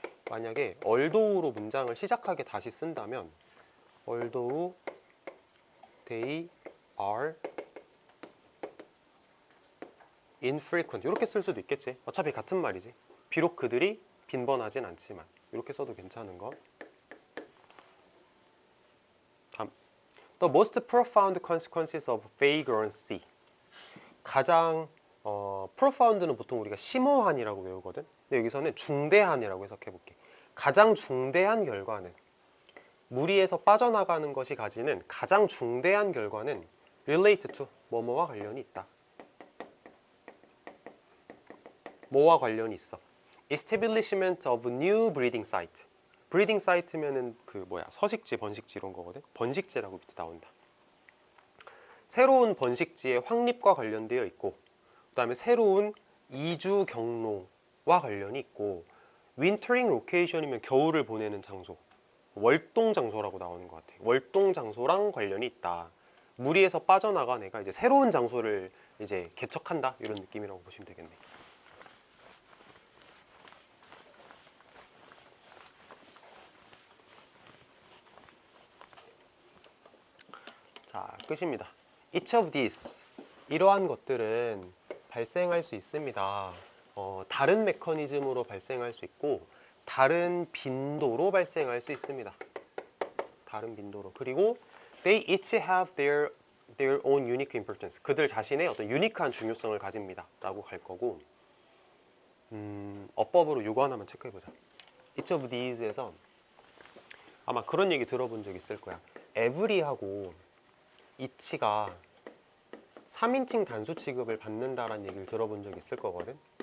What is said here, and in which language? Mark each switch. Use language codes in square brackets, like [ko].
[ko] 만약에 although 문장을 시작하게 다시 쓴다면 [en] although they are infrequent [ko] 이렇게 쓸 수도 있겠지. 어차피 같은 말이지. 비록 그들이 빈번하진 않지만 이렇게 써도 괜찮은 거. 다음, [en] The most profound consequences of vagrancy. [ko] 가장 profound는 보통 우리가 심오한이라고 외우거든. 근데 여기서는 중대한이라고 해석해 볼게. 가장 중대한 결과는, 무리에서 빠져나가는 것이 가지는 가장 중대한 결과는 [en] relate to, [ko] 뭐뭐와 관련이 있다. 뭐와 관련이 있어? [en] Establishment of new breeding site. [ko] 브리딩 사이트면은 서식지, 번식지 이런 거거든. 번식지라고 밑에 나온다. 새로운 번식지의 확립과 관련되어 있고, 그 다음에 새로운 이주 경로와 관련이 있고, 윈터링 로케이션이면 겨울을 보내는 장소, 월동 장소라고 나오는 것 같아. 월동 장소랑 관련이 있다. 무리에서 빠져나간 애가 이제 새로운 장소를 이제 개척한다, 이런 느낌이라고 보시면 되겠네. 자, 끝입니다. [en] Each of these, [ko] 이러한 것들은 발생할 수 있습니다. 다른 메커니즘으로 발생할 수 있고 다른 빈도로 발생할 수 있습니다. 다른 빈도로. 그리고 [en] they each have their own unique importance. [ko] 그들 자신의 어떤 유니크한 중요성을 가집니다 라고 갈 거고, 어법으로 요거 하나만 체크해보자. [en] Each of these [ko] 에서 아마 그런 얘기 들어본 적 있을 거야. every하고 이치가 3인칭 단수 취급을 받는다라는 얘기를 들어본 적 있을 거거든.